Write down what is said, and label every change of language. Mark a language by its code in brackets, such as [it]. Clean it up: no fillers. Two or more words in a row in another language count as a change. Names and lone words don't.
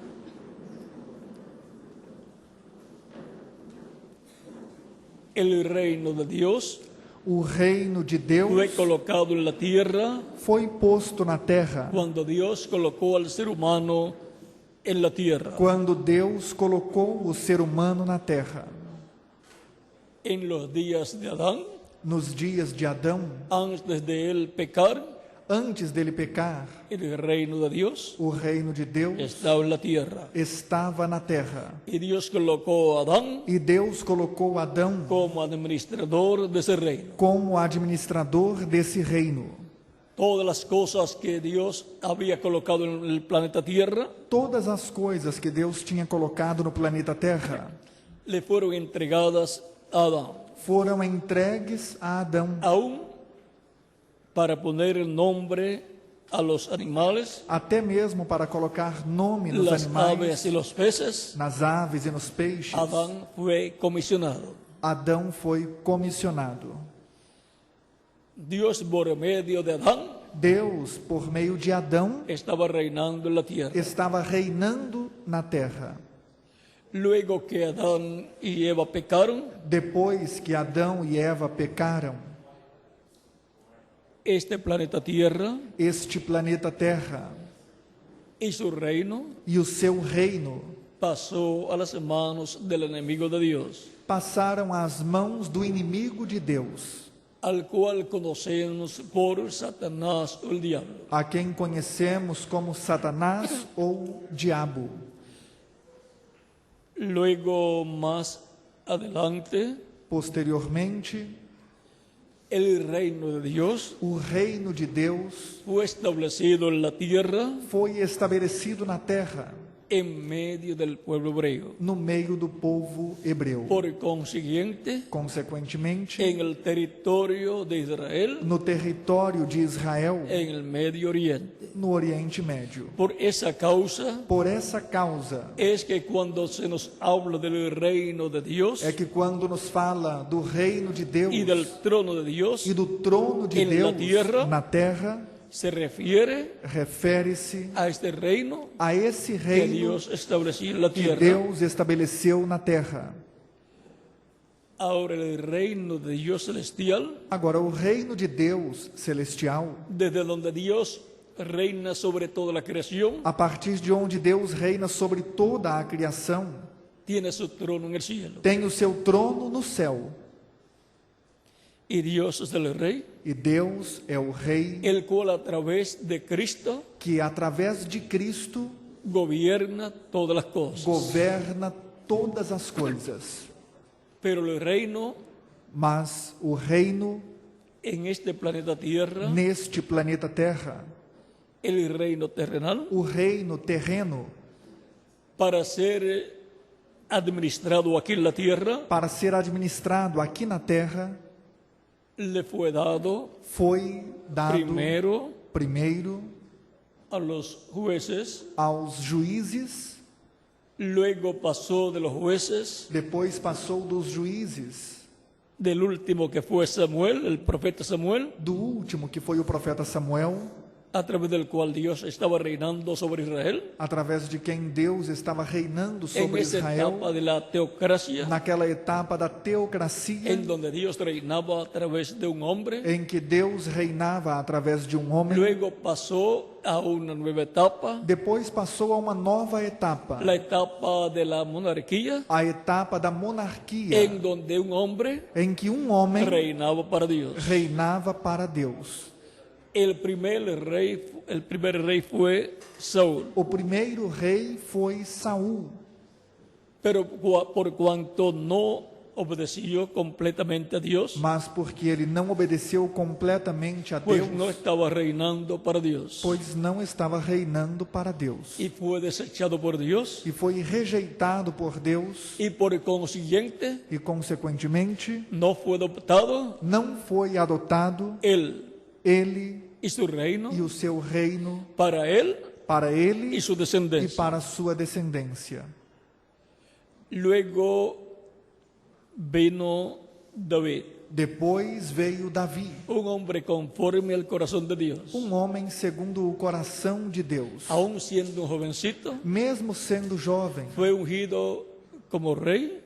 [es] El reino de Dios [pt] O reino de Deus [es] fue colocado en la tierra [pt] foi posto na terra [es] cuando Dios colocó al ser humano en la tierra. [pt] quando Deus colocou o ser humano na terra. [es] En los días de Adán, [pt] Nos dias de Adão, [es] antes de él pecar, [pt] antes dele pecar, [es] el reino de Dios [pt] o reino de Deus [es] estaba en la tierra. [pt] estava na terra. [es] Y Dios colocó a Adán [pt] E Deus colocou Adão [es] como administrador de ese reino. [pt] como administrador desse reino. [es] Todas las cosas que Dios había colocado en el planeta Tierra [pt] Todas as coisas que Deus tinha colocado no planeta Terra [es] le fueron entregadas a Adán, [pt] foram entregues a Adão, [es] aún para poner el nombre a los animales, [pt] até mesmo para colocar nome nos [es] las aves [pt] animais, [es] y los peces. [pt] nas aves e nos peixes. [es] Adán fue comisionado. [pt] Adão foi comissionado. [es] Dios, por medio de Adán, [pt] Deus, por meio de Adão, [es] estaba reinando en la tierra. [pt] estava reinando na terra. [es] Luego que Adán y Eva pecaron, [pt] Depois que Adão e Eva pecaram, [es] este planeta Tierra [pt] este planeta Terra [es] y su reino [pt] e o seu reino [es] pasó a las manos del enemigo de Dios, [pt] passaram às mãos do inimigo de Deus, [es] al cual conocemos por Satanás o el diablo. [pt] a quem conhecemos como Satanás ou Diabo. [es] Luego, más adelante, [pt] Posteriormente, [es] el reino de Dios [pt] o reino de Deus [es] fue establecido en la tierra [pt] foi estabelecido na terra, [es] en medio del pueblo hebreo. [pt] no meio do povo hebreu. [es] Por consiguiente, [pt] Consequentemente, [es] en el territorio de Israel, [pt] no território de Israel, [es] en el Medio Oriente. [pt] no Oriente Médio. [es] Por esa causa [pt] Por essa causa [es] es que cuando se nos habla del reino de Dios [pt] é que quando nos fala do reino de Deus [es] y del trono de Dios, [pt] e do trono de [es] en la [pt] Deus [es] tierra, [pt] na terra, [es] se refiere [pt] refere-se [es] a este reino [pt] a esse [es] que [pt] reino [es] Dios estableció en la [pt] que [es] tierra. [pt] Deus estabeleceu na terra. [es] Ahora el reino de Dios celestial, [pt] Agora, o reino de Deus celestial, [es] desde donde Dios reina sobre toda la creación, [pt] a partir de onde Deus reina sobre toda a criação, [es] tiene su trono en el cielo. [pt] tem o seu trono no céu. [es] Y Dios es el rey, [pt] E Deus é o rei [es] el cual a través de Cristo [pt] que, através de Cristo, [es] gobierna todas las cosas. [pt] governa todas as coisas. [es] pero el reino [pt] Mas o reino [es] en este planeta Tierra, [pt] neste planeta Terra, [es] el reino terrenal, [pt] o reino terreno, [es] para ser administrado aquí en la tierra, [pt] para ser administrado aqui na Terra, [es] le fue dado [pt] foi dado [es] primeiro a los jueces, [pt] aos juízes, [es] luego pasó de los jueces, [pt] depois passou dos juízes, [es] del último que fue Samuel, el profeta Samuel, [pt] do último que foi o profeta Samuel, [es] a través del cual Dios estaba reinando sobre Israel, [pt] através de quem Deus estava reinando [es] en [pt] sobre [es] esa [pt] Israel, [es] etapa de la teocracia, [pt] naquela etapa da teocracia, [es] en donde Dios reinaba a través de un hombre. [pt] em que Deus reinava através de um homem. [es] Luego pasó a una nueva etapa, [pt] Depois passou a uma nova etapa, [es] la etapa de la monarquía, [pt] a etapa da monarquia, [es] en donde un hombre [pt] em que um homem [es] reinaba para Dios. [pt] reinava para Deus. [es] El primer rey fue Saúl, [pt] O primeiro rei foi Saul, [es] pero por cuanto no obedeció completamente a Dios, [pt] mas porque ele não obedeceu completamente a [es] pues [pt] Deus, [es] no estaba reinando para Dios [pt] pois não estava reinando para Deus, [es] y fue desechado por Dios [pt] e foi rejeitado por Deus, [es] y por consiguiente [pt] e consequentemente [es] no fue adoptado [pt] não foi adotado [es] él [pt] ele [es] y su reino [pt] e o seu reino [es] para él [pt] para ele [es] y su [pt] e [es] descendencia. [pt] para a sua descendência. [es] Luego vino David, [pt] Depois veio Davi, [es] un hombre conforme al corazón de Dios, [pt] um homem segundo o coração de Deus. [es] aún siendo un jovencito, [pt] Mesmo sendo jovem, [es] fue ungido como rey